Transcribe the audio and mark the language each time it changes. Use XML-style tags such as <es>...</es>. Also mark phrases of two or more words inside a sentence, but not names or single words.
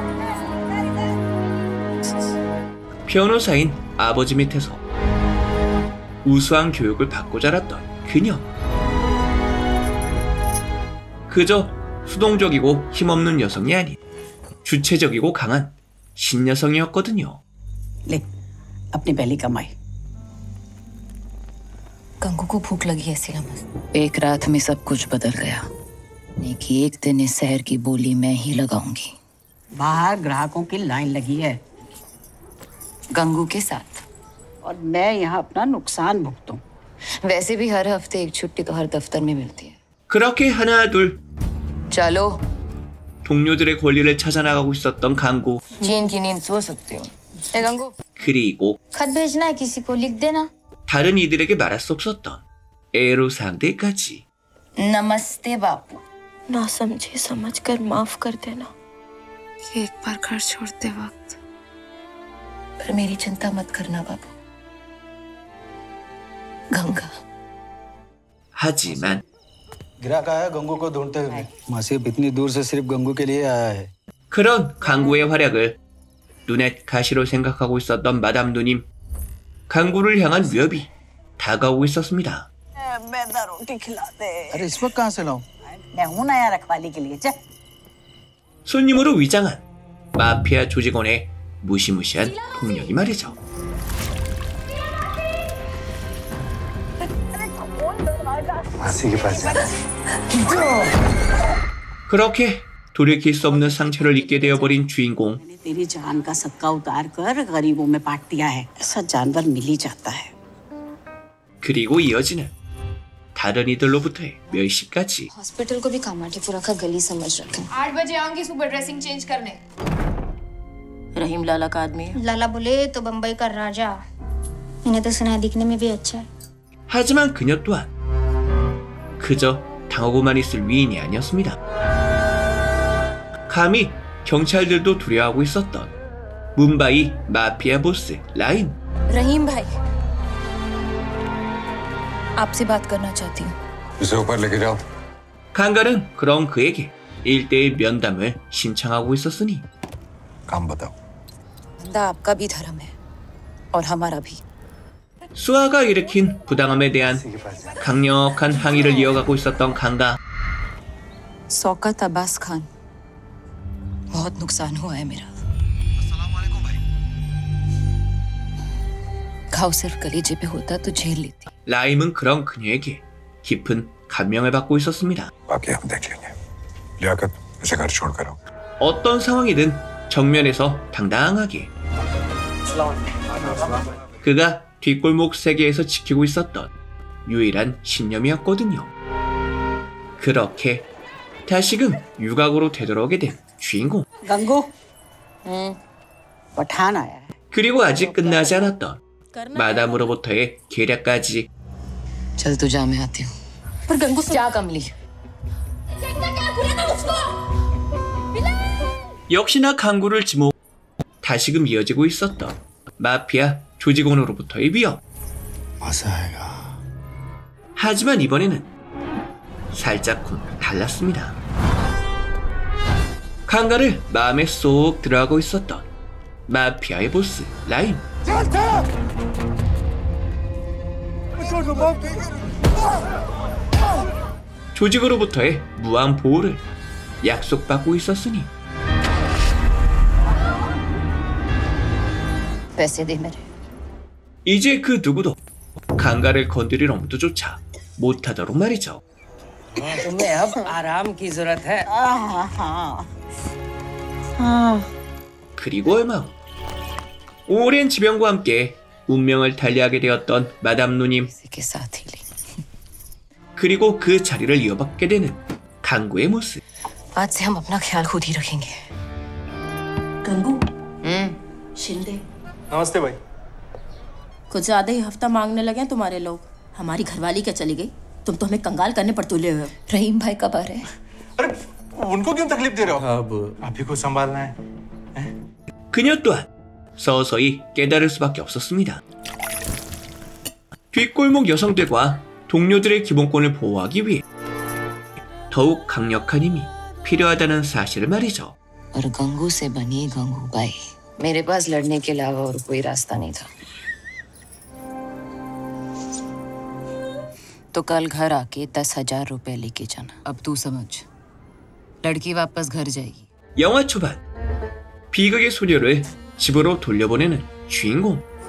<ko>변호사인 아버지 밑에서 우수한 교육을 받고 자랐던 그녀. 그저 수동적이고 힘없는 여성이 아닌 주체적이고 강한 신여성이었거든요.</ko> <hi>ले अपनी पहली कमाई. गंगू को भूख लगी है इसलिए एक रात में सब कुछ बदल गया. एक दिन इस शहर की बोली मैं ही लगाऊंगी. बाहर ग्राहकों की लाइन लगी है. गंगू के साथ. और मैं यहाँ अपना नुकसान भुगतूं. वैसे भी हर हफ्ते एक छुट्टी तो हर दफ्तर में मिलती है.</hi> <ko>그렇게 하나 둘</ko> <hi>चलो.</hi> <ko>동료들의 권리를 찾아나가고 있었던 강구.</ko> <hi>चीन की नींद सो सकती हूँ. गंगू.</hi> <ko>그리고</ko> <hi>खत भेजना है किसी को लिख देना.</hi> <ko>다른 이들에게 말할 수 없었던 애로사항들까지.</ko> <hi>नमस्ते बापू. ना समझे समझकर माफ कर देना. एक बार घर छोड़ते वक्त पर मेरी चिंता मत करना बापू. गंगा.</hi> <ko>하지만</ko> <hi>ग्राहक आया गंगू को ढूंढते हुए. मासिफ इतनी दूर से सिर्फ गंगू के लिए आया है.</hi> <ko>그런 강구의 활약을 눈엣 가시로 생각하고 있었던 마담 누님. 강구를 향한 위협이 다가오고 있었습니다.</ko> <hi>मैदा रोटी खिला दे. अरे इस वक्त कहाँ से लाऊं? मैं हूं ना यार रखवाली के लिए. चल.</hi> <ko>손님으로 위장한 마피아 조직원의 무시무시한 폭력이 말이죠.</ko> <hi>मासी के पास जाना।</hi> <ko>그렇게 돌이킬 수 없는 상처를 입게 되어버린 주인공.</ko> <hi>तेरी जान का सक्का उतार कर गरीबों में बांट दिया है। ऐसा जानवर मिल ही जाता है।</hi> <ko>그리고 이어지는 다른 이들로부터의 멸시까지.</ko> <hi>हॉस्पिटल को भी कामाठीपुरा का गली समझ रखे। 8 बजे आऊंगी सुबह</hi> <en>dressing change</en> <hi>करने। रहीम लाला का आदमी है। लाला बोले तो बम्बई का राजा। इन्हें तो सुना दिखने में भी अच्छा है।</hi> <ko>하지만 그녀 또한 그저 당하고만 있을 위인이 아니었습니다. 감히 경찰들도 두려워하고 있었던 뭄바이 마피아 보스 라임.</ko> <hi>रहीम भाई, आपसे बात करना चाहती हूँ। इसे ऊपर लेके जाओ।</hi> <ko>강가는 그런 그에게 1대1 면담을 신청하고 있었으니</ko> <hi>काम बताओ। धंधा आपका भी धर्म है और हमारा भी।</hi> <ko>수아가 일으킨 부당함에 대한 강력한 항의를 이어가고 있었던 강가.</ko> <hi>शौकत अब्बास खान, बहुत नुकसान हुआ है मेरा। घाव सिर्फ कलेजे पे होता तो झेल लेती।</hi> <ko>라임은 그런 그녀에게 깊은 감명을 받고 있었습니다.</ko> <hi>बाकी हम देख लेंगे। लियाकत इसे घर छोड़कर आओ।</hi> <ko>어떤 상황이든 정면에서 당당하게. 그가 뒷골목 세계에서 지키고 있었던 유일한 신념이었거든요. 그렇게 다시금 유곽으로 되돌아오게 된 주인공.</ko> <hi>गंगू पठान आया है।</hi> <ko>그리고 아직 끝나지 않았던 마담으로부터의 계략까지.</ko> <hi>चल तू जा, मैं आती हूँ। पर गंगू क्या कमली?</hi> <ko>역시나 강구를 지목. 다시금 이어지고 있었던 마피아 조직원으로부터의 위협. 하지만 이번에는 살짝쿵 달랐습니다. 강가를 마음에 쏙 들어가고 있었던 마피아의 보스 라임. 조직으로부터의 무한 보호를 약속받고 있었으니</ko> <hi>पैसे दे मेरे।</hi> <ko>이제 그 누구도 강가를 건드릴 엄두조차 못하도록 말이죠.</ko> <hi>तुम्हें अब आराम की जरूरत है।</hi> <ko>그리고 얼마 후 오랜 지병과 함께 운명을 달리하게 되었던 마담 누님.</ko> <hi>किसी के साथ ही ली।</hi> <ko>그리고 그 자리를 이어받게 되는 강구의 모습.</ko> <hi>आज से हम अपना ख्याल खुद ही रखेंगे। गंगू शिंदे नमस्ते भाई। कुछ ज्यादा ही हफ्ता मांगने लगे तुम्हारे लोग। हमारी घरवाली क्या चली गई? तुम तो हमें कंगाल करने पर तुले हुए हो। रहीम भाई कब आ रहे हैं? अरे उनको क्यों तकलीफ दे रहे हो? अब आप ही को संभालना है।</hi> <ko>그녀 또한 서서히 깨달을 수밖에 없었습니다. 뒷골목 여성들과 동료들의 기본권을 보호하기 위해 더욱 강력한 힘이 필요하다는 사실을 말이죠.</ko> <hi>और गंगू से बनी गंगूबाई। मेरे पास लड़ने के अलावा और कोई रास्ता नहीं था। तो कल घर आके 10,000 रुपए लेके जाना। अब तू समझ, लड़की वापस घर जाएगी।</hi> <ko>영화 초반 비극의 소녀를 집으로 돌려보내는 주인공.</ko>